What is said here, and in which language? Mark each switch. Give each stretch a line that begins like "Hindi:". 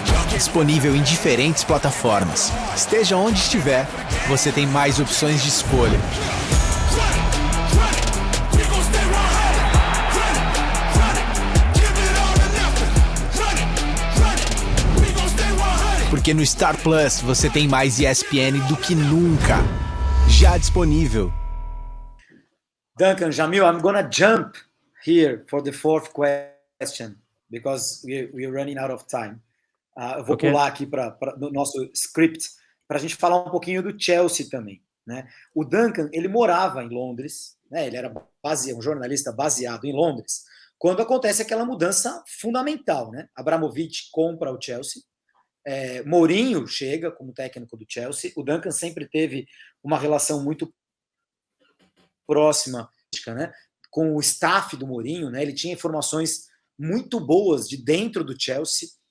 Portuguese: Disponível em diferentes plataformas. Esteja onde estiver, você tem mais opções de escolha. Porque no Star Plus você tem mais ESPN do que nunca. já disponível.
English: Duncan, Jamil, I'm gonna jump here for the fourth question because we're running out of time.
Portuguese: Eu vou pular aqui no nosso script para a gente falar um pouquinho do Chelsea também, né? O Duncan, ele morava em Londres, né? Ele era um jornalista baseado em Londres, quando acontece aquela mudança fundamental, né? Abramovich compra o Chelsea, Mourinho chega como técnico do Chelsea, o Duncan sempre teve uma relação muito próxima, né, com o staff do Mourinho, né? Ele tinha informações muito boas de dentro do Chelsea.